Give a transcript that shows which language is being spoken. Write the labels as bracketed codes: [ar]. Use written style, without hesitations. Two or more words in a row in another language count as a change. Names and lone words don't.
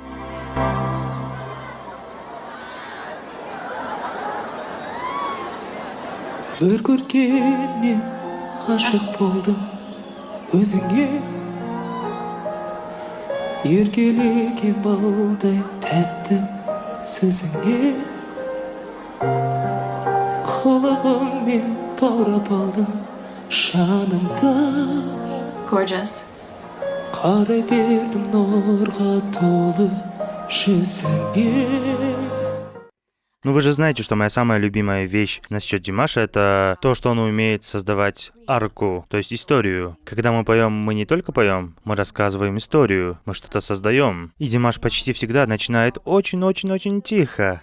[kk] Bir көргенмен ғашық болдым өзіңе, еркелеген балдай тәтті сөзіңе, қылығыңмен баурап алдың жанымды. Gorgeous. Қарай бердім нұрға толы жүзіңе. [ru] Ну вы же знаете, что моя самая любимая вещь насчет Димаша — это то, что он умеет создавать арку, то есть историю. Когда мы поем, мы не только поем, мы рассказываем историю, мы что-то создаем. И Димаш почти всегда начинает очень-очень-очень тихо.